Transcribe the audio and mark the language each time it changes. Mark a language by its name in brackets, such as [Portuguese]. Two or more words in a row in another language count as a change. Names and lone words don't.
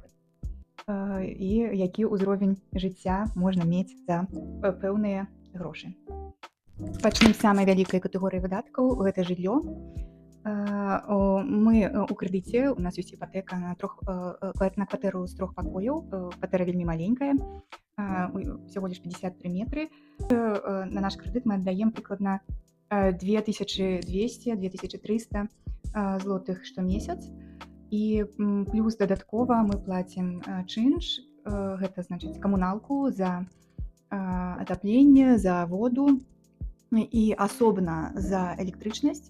[Belarusian] І які ўзровень жыцця можна мець за пэўныя грошы. Пачнем з самай вялікай катэгорыі выдаткаў, гэта жыллё. Мы у крэдыце, у нас ёсць іпатэка на кватэру з 3 пакояў. Кватэра вельмі маленькая, [Russian] всего лишь [Belarusian] 53 метры. На наш крэдыт мы аддаем прыкладна 2200-2300 злотых штомесяц. І плюс дадаткова мы плацім чынш, гэта значыць камуналку за атапленне, за воду і асобна за электрычнасць.